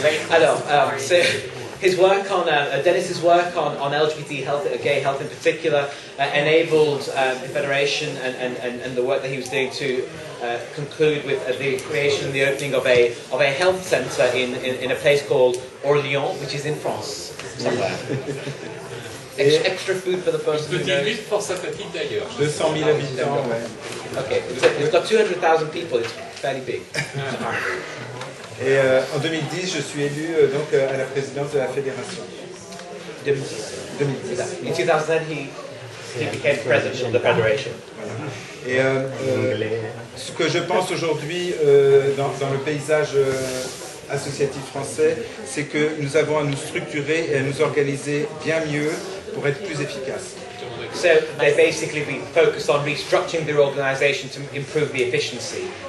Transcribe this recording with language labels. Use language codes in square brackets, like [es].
[en] Alors, so his work on Denis's work on LGBT health, gay health in particular, enabled the Federation and the work that he was doing to conclude with the creation and the opening of a health centre in a place called Orléans, which is in France somewhere. Extra food for the person who knows. [fr] Petite pour sa petite d'ailleurs. 200 000 habitants, ouais. [en] Okay, it's got 200,000 people. It's fairly big. [fr] Et en 2010, je suis élu donc à la présidence de la fédération. 2010. [en] In 2010, he became president of the federation. [fr] Et ce que je pense aujourd'hui dans le paysage associatif français, c'est que nous avons à nous structurer et à nous organiser bien mieux pour être plus efficaces. [en] So they basically be focused on restructuring their organisation to improve the efficiency.